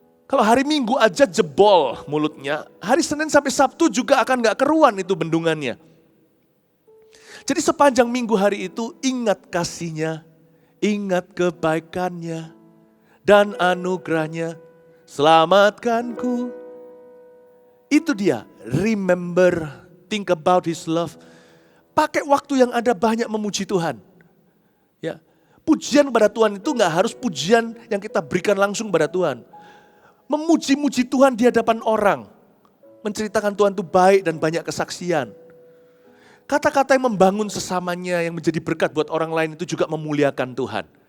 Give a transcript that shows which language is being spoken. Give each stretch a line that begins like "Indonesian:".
Indonesian: Kalau hari Minggu aja jebol mulutnya, hari Senin sampai Sabtu juga akan gak keruan itu bendungannya. Jadi sepanjang minggu hari itu ingat kasih-Nya, ingat kebaikan-Nya, dan anugerah-Nya selamatkanku. Itu dia,
English: remember, think about His love.
Indonesian: Pakai waktu yang ada banyak memuji Tuhan. Ya, pujian pada Tuhan itu nggak harus pujian yang kita berikan langsung pada Tuhan. Memuji-muji Tuhan di hadapan orang. Menceritakan Tuhan itu baik dan banyak kesaksian. Kata-kata yang membangun sesamanya, yang menjadi berkat buat orang lain itu juga memuliakan Tuhan.